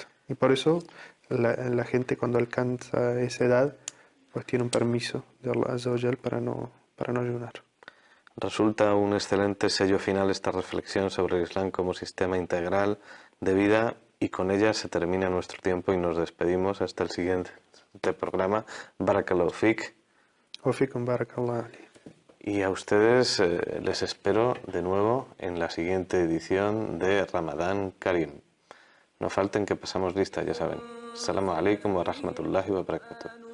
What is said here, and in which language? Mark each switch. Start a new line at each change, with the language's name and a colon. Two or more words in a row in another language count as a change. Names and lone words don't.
Spanish: Y por eso la gente cuando alcanza esa edad, pues tiene un permiso de
Arabic: الله عز وجل
Spanish: para no ayunar. Resulta un excelente sello final esta reflexión sobre el Islam como sistema integral de vida, y con ella se termina nuestro tiempo y nos despedimos hasta el siguiente programa.
Arabic: بارك الله فيك. وفيكم بارك الله علي.
Spanish: Y a ustedes les espero de nuevo en la siguiente edición de Ramadán Karim. No falten, que pasamos lista, ya saben.
Arabic: السلام عليكم ورحمة الله وبركاته.